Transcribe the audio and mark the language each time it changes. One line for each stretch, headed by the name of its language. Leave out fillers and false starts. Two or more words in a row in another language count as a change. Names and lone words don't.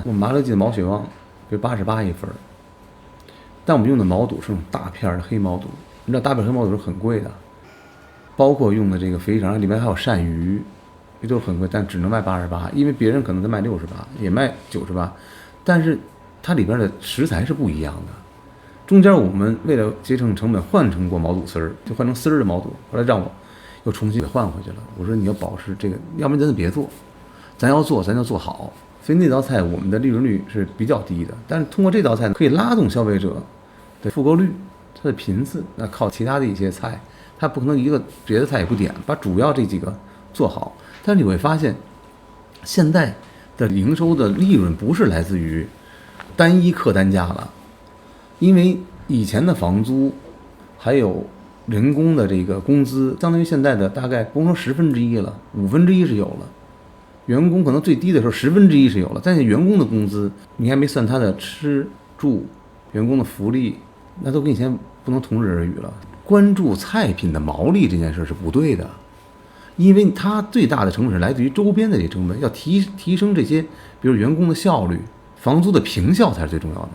Chinese: 我們麻油雞的毛血旺就88一份，但我們用的毛肚是那種大片的黑毛肚，你知道大片黑毛肚是很貴的，包括用的這個肥肠裡面還有鱔魚，也都很貴，但只能賣88，因為別人可能在賣68，也賣98，但是它裡邊的食材是不一樣的。中間我們為了節省成本換成過毛肚絲兒，就換成絲兒的毛肚，後來讓我又重新給換回去了。我說你要保持這個，要不然咱就別做，咱要做咱就做好。所以那道菜我們的利潤率是比較低的，但是通過這道菜可以拉動消費者的复购率，它的頻次，那靠其他的一些菜，它不可能一個別的菜也不點，把主要這幾個做好。但是你會發現，現在的營收的利潤不是來自於單一客單價了，因為以前的房租還有人工的這個工資，相當於現在的大概不用說1/10了，1/5是有了。員工可能最低的時候1/10是有了，但是員工的工資你還沒算他的吃住、員工的福利，那都跟以前不能同日而語了。關注菜品的毛利這件事是不對的，因為它最大的成本是來自於周邊的這些成本，要提升這些，比如員工的效率、房租的平效才是最重要的。